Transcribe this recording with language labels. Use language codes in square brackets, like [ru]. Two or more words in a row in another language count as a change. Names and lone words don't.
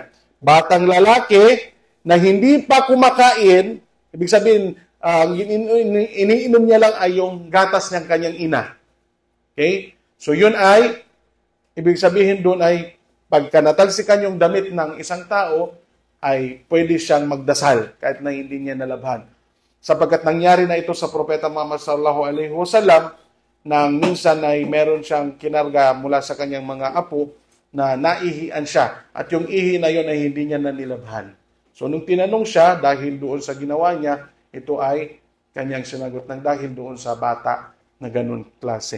[tl] Batang lalaki na hindi pa kumakain, ibig sabihin, iniinom niya lang ay yung gatas ng kanyang ina. Okay? So, yun ay, ibig sabihin doon ay, pagka natalsikan yung damit ng isang tao, ay pwede siyang magdasal kahit na hindi niya nalabhan. Sapagkat nangyari na ito sa Propeta Muhammad [ar] صلى الله عليه وسلم [tl] nang minsan ay meron siyang kinarga mula sa kanyang mga apo na naihian siya. At yung ihi na yun ay hindi niya nanilabhan. So nung tinanong siya dahil doon sa ginawa niya, ito ay kanyang sinagot ng dahil doon sa bata na ganun klase.